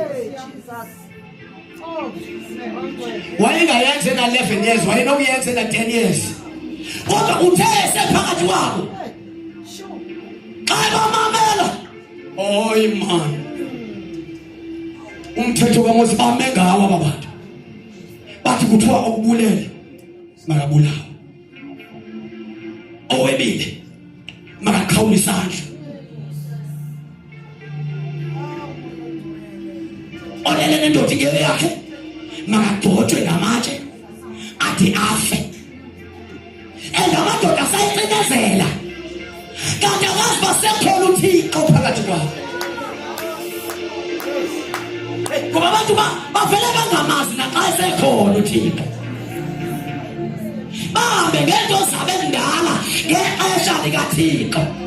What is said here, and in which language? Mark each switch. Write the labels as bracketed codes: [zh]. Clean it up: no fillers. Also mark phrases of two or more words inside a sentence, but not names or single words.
[xh] wayengayenze na 11 years wayenokuyenze na 10 years kodwa uthe esephakathi kwabo xa bamamela oy man umthetho kaMose bame ngawo abantu bathi kuthiwa okubulele makabulawa owebile makaqhawula isandla olele nendoda yakhe makagcotshwe ngamatshe athi afe and amadoda asayicinezela kanti awazi basekhona uThixo phakathi kwabo. Ngoba abantu bavele bangamazi naxa esekhona uThixo. Bahambe ngento zabo endala ngexesha likaThixo.